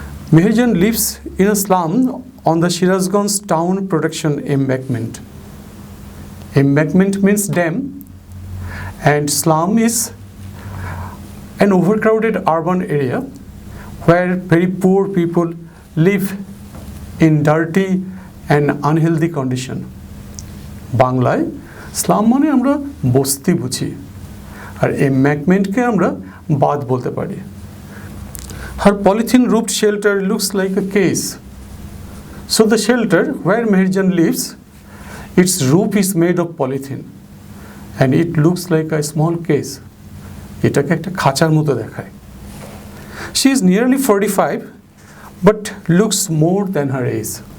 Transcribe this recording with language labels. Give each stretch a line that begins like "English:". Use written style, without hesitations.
English: Meherjan lives in a slum on the Shirazganj town production embankment. Embankment means dam, and slum is an overcrowded urban area where very poor people live in dirty and unhealthy condition.
Bangla: বাংলায় slam মানে আমরা বস্তি বুঝি আর এম্বাঙ্কমেন্টকে আমরা বাঁধ বলতে পারি.
English: Her polythene roofed shelter looks like a case. So the shelter where Meherjan lives, its roof is made of polythene and it looks like a small case.
Bangla: এটাকে একটা খাঁচার মতো দেখায়.
English: She is nearly 45 but looks more than her age.